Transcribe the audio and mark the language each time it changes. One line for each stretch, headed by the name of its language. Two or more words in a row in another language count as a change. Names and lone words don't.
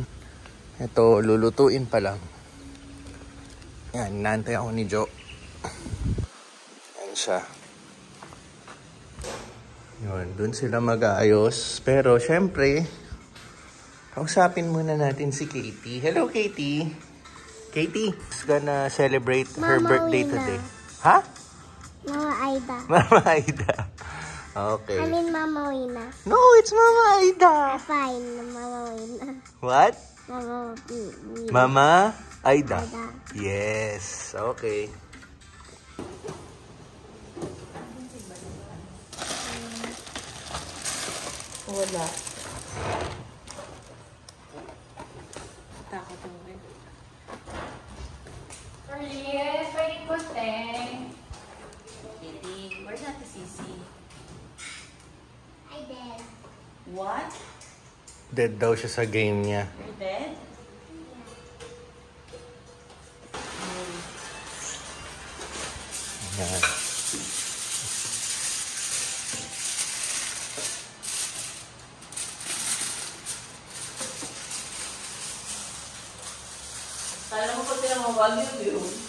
Filipino: Ito, lulutuin pa lang. Yan, inaantay ako ni Jo. Yan siya. Yun, dun sila mag-aayos. Pero, syempre, kausapin muna natin si Katie. Hello, Katie.
English: Katie is gonna celebrate her birthday today. Ha? Mama Aida. Mama Aida. Okay. I mean Mama Wina. No, it's Mama Aida. Fine, Mama Wina. What? Mama Wina. Mama Aida. Aida. Yes. Okay.
Filipino: Wala. Takot mo rin. Yes, pwede po, Teng.
English: Kitty, where's Ate Sisi? I did. What?
Filipino: Dead daw siya sa game niya.
English: You're dead?
Filipino: Yan. Kala mo pa sila mawag yung view.